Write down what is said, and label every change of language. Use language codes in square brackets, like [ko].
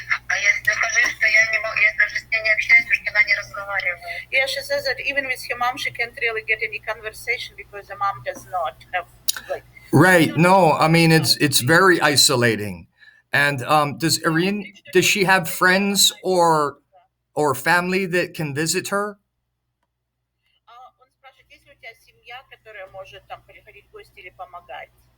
[ru] А если скажи, что я даже с ней не общаюсь, потому что она не разговаривает. [en] Yeah, she says that even with her mom, she can't really get any conversation because the mom does not have Right. No, I mean it's very isolating. And does she have friends or family that can visit her? [ru] Он спрашивает, есть ли у тебя семья, которая может там приходить в гости или помогать?